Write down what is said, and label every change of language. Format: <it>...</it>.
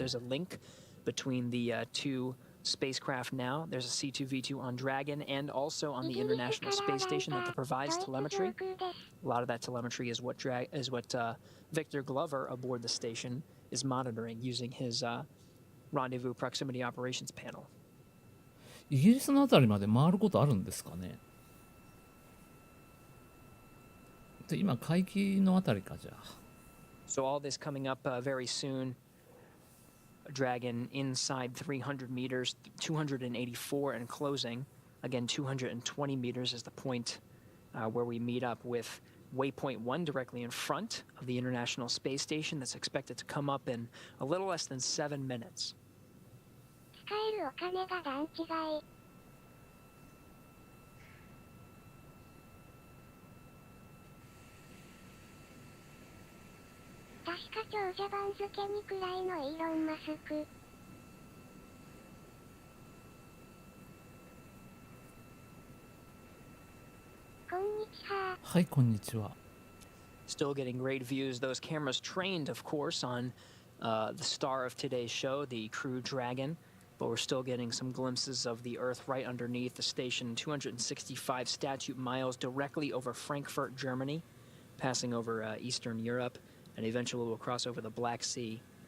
<en>There's a link between the two spacecraft now. There's a C2V2 on Dragon and also on the International Space Station that provides telemetry. A lot of that telemetry is what Victor Glover aboard the station is monitoring using his rendezvous proximity operations panel.</en> <ja>イギリスのあたりまで回ることあるんですかね。で今海域のあたりかじゃあ。</ja> <en>So all this coming up very soon. Dragon inside 300 meters, 284 and closing. Again, 220 meters is the point where we meet up with waypoint 1 directly in front of the International Space Station that's expected to come up in a little less than 7 minutes.</en> <ja>使えるお金が段違い確か長者番付にくらいのイーロン・マスクこんにちははい、こんにちは。</ja> <en>Still getting great views. Those cameras trained, of course, on the star of today's show, the Crew Dragon. But we're still getting some glimpses of the Earth right underneath the station, 265 statute miles directly over Frankfurt, Germany, passing over Eastern Europe, and eventually we'll cross over the Black Sea.</en>